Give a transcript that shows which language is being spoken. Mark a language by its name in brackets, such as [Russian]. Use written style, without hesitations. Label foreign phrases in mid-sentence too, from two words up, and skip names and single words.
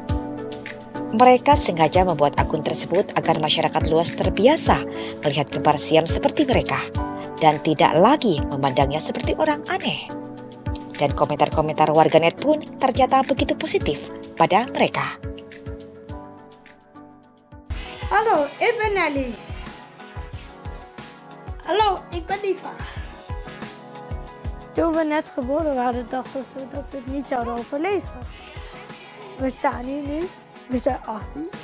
[Indonesian] Mereka sengaja membuat akun tersebut agar masyarakat luas terbiasa melihat kembar siam seperti mereka dan tidak lagi memandangnya seperti orang aneh. Dan komentar-komentar warganet pun ternyata begitu positif pada mereka. [Dutch] Hallo, ik ben Nelly. Hallo, ik ben Liva. Toen we net geboren waren, dachten ze dat we het niet zouden overleven. We staan hier nu, we zijn 18.